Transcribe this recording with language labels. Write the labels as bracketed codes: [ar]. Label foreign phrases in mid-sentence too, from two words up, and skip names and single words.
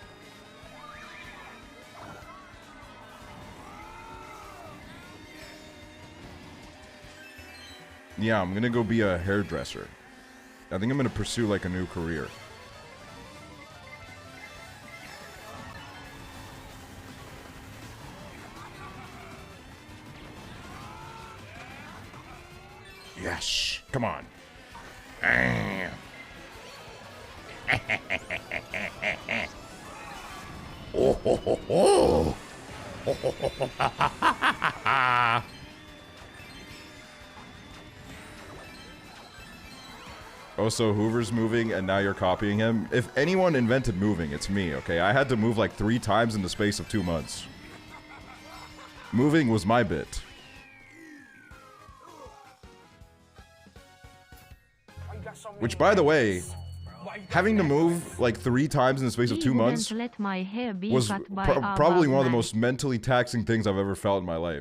[en] Yeah, I'm gonna go be a hairdresser. I think I'm gonna pursue like a new career. Yes, come on. Oh, ho, ho, ho. Oh, ho, ho, ho, ha, ha, ha, ha. Oh, so Hoover's moving and now you're copying him? If anyone invented moving, it's me, okay? I had to move like 3 times in the space of 2 months. Moving was my bit. Which, by the way, having to move like 3 times in the space of 2 months was probably one of the most mentally taxing things I've ever felt in my life.